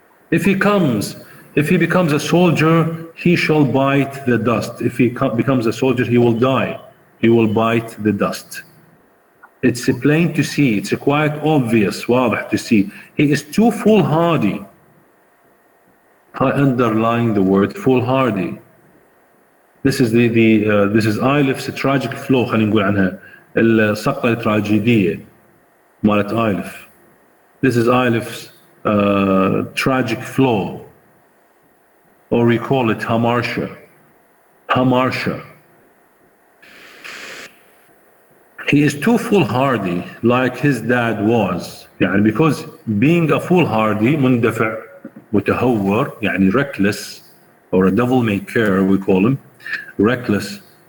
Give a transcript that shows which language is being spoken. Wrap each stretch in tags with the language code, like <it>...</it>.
<en>If he becomes a soldier, he shall bite the dust. If he becomes a soldier, he will die. He will bite the dust. It's plain to see. It's quite obvious, واضح to see. He is too foolhardy. I underline the word foolhardy. This is this is Eilif's tragic flow.</en> <ar>خلينا نقول عنها السقطة التراجيدية مالت Eilif.</ar> <en>This is Eilif's tragic flow, or we call it hamartia. Hamartia. He is too foolhardy, like his dad was. يعني because being a foolhardy,</en> <ar>مندفع, متهور, يعني</ar> <en>reckless, or a devil may care, we call him, reckless.</en>